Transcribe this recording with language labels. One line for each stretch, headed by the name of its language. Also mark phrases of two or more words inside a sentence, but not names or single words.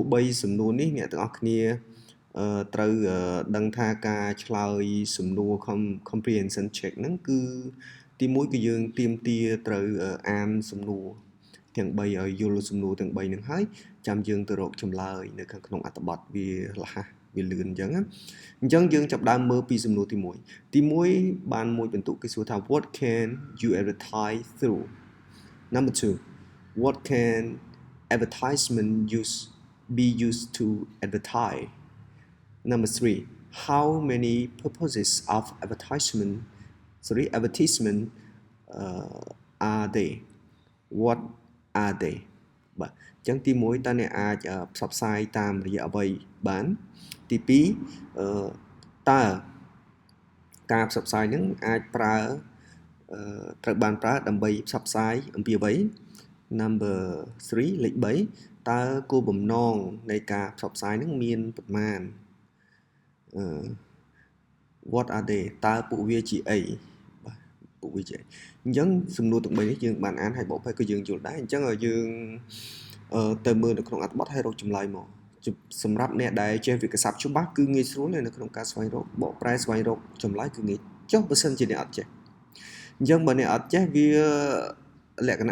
Khmer: 3 សំណួរនេះអ្នកទាំងអស់គ្នាត្រូវដឹងថាការឆ្លើយសំណួរ
English: comprehension check
Khmer: ហ្នឹងគឺទី1 គឺយើងទាមទារត្រូវអានសំណួរទាំង3ឲ្យយល់សំណួរទាំង3ហ្នឹងហើយចាំយើងទៅរកចម្លើយនៅខាងក្នុងអត្ថបទវាលះវាលឿនអញ្ចឹងយើងចាប់ដើមមើលពីសំណួរទី1បានមួយបន្ទុកគេសួរថា
English: what can you advertise through number 2 what can advertisement be used to advertise number 3 how many purposes of advertisement are they what are they
Khmer: បាទអញ្ចឹងទី1តើអ្នកអាចផ្សព្វផ្សាយតាមរយៈអ្វីបានទី2តើការផ្សព្វផ្សាយនឹងអាចត្រូវបានប្រើដើម្បីផ្សព្វផ្សាយអំពីអ្វី number 3លេខ3តើគោលបំណងនៃការផ្សព្វផ្សាយនឹងមានប៉ុន្មាន
English: what are they
Khmer: តើពួកវាជាអីបាទពួកវាជាអីអញ្ចឹងសំណួរទាំង3នេះយើងបានអានហើយបកប្រែក៏យើងយល់ដែរអញ្ចឹងយើងទៅមើលនៅក្នុងអត្ថបទហើយរកចម្លើយមកសម្រាប់អ្នកដែលចេះវិក្យសព្ទច្បាស់គឺងាយស្រួលនៅក្នុងការស្វែងរកបកប្រែស្វែងរកចម្លើយគឺងាយចុះបើសិនជាអ្នកអត់ចេះអញ្ចឹងបើអ្នកអត់ចេះវាលក្ខណៈ